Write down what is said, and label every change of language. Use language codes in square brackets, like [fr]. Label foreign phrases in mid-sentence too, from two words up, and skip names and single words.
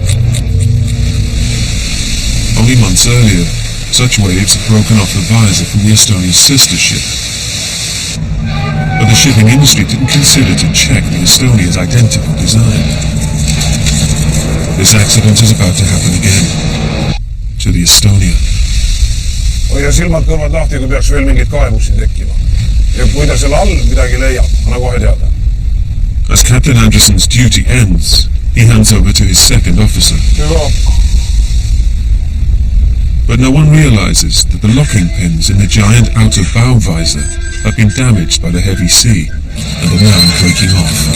[en] Only months earlier, such waves had broken off the visor from the Estonia's sister ship. But the shipping industry didn't consider to check the Estonia's identical design. This accident is about to happen again to the Estonia. [et] Hoia silmad kõrvad lahti, kui peaks veel mingid kaevusi tekkima. Ja kui ta seal all midagi leiab, anna kohe teada. [en] As Captain Anderson's duty ends, he hands over to his second officer. But no one realizes that the locking pins in the giant outer bow visor have been damaged by the heavy sea and are now breaking off.